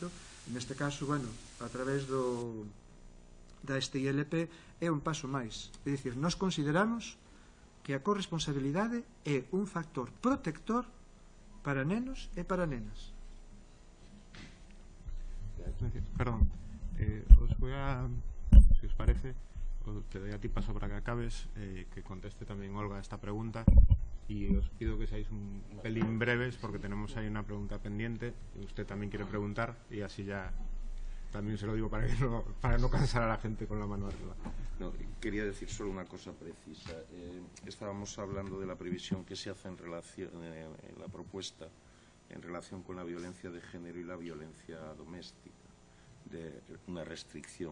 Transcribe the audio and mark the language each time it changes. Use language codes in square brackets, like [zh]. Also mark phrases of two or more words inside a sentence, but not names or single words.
[gl] Neste caso, bueno, a través da STILP é un paso máis. É dicir, nós consideramos que a corresponsabilidade é un factor protector para nenos e para nenas. [es] Perdón, os voy a, si os parece, te doy a ti paso para que acabes, que conteste también Olga esta pregunta, y os pido que seáis un pelín breves porque tenemos ahí una pregunta pendiente y usted también quiere preguntar, y así ya también se lo digo para no cansar a la gente con la mano arriba. No, quería decir solo una cosa precisa. Estábamos hablando de la previsión que se hace en la propuesta en relación con la violencia de género y la violencia doméstica, de una restricción.